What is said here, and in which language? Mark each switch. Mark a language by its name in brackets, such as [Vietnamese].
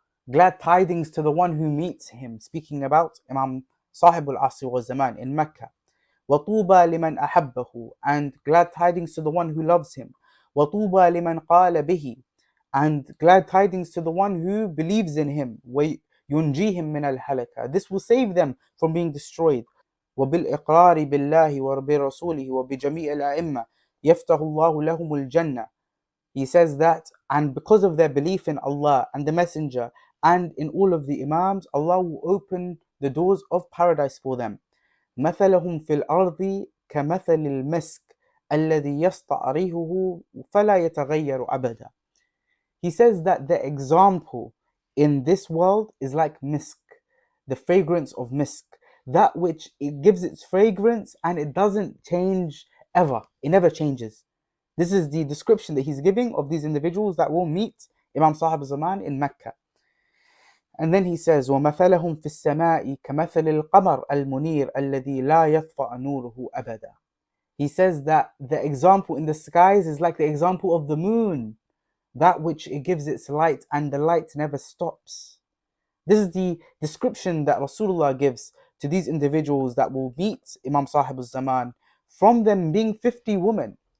[English] Glad tidings to the one who meets him, speaking about Imam Sahib al-Asr wa Zaman in Mecca. [Arabic] وَطُوبَى لِمَنْ أَحَبَّهُ, [English] and glad tidings to the one who loves him. [Arabic] وَطُوبَى لِمَنْ قَالَ بِهِ, [English] and glad tidings to the one who believes in him. [Arabic] وَيُنْجِيهِمْ مِنَ الْحَلَكَةِ, [English] this will save them from being destroyed. [Arabic] وَبِالْإِقْرَارِ بِاللَّهِ وَبِرَسُولِهِ وَبِجَمِيعِ الْأَئِمَّةِ, يَفْتَحُ اللَّهُ لَهُمُ الْجَنَّةِ. [English] He says that, and because of their belief in Allah and the Messenger and in all of the Imams, Allah will open the doors of paradise for them. [Arabic] مثلهم في الأرض كمثل المسك الذي يستعريه فلا يتغير أبدا. [English] He says that the example in this world is like misk, the fragrance of misk, that which it gives its fragrance and it doesn't change ever. It never changes. This is the description that he's giving of these individuals that will meet Imam Sahib Zaman in Mecca. And then he says, [Arabic] وَمَثَلَهُمْ فِي السَّمَاءِ كَمَثَلِ الْقَمَرِ الْمُنِيرِ الَّذِي لَا يَطْفَأُ نُورُهُ أَبَدًا. [English] He says that the example in the skies is like the example of the moon, that which it gives its light and the light never stops. This is the description that Rasulullah gives to these individuals that will meet Imam Sahib al-Zaman, from them being 50 women.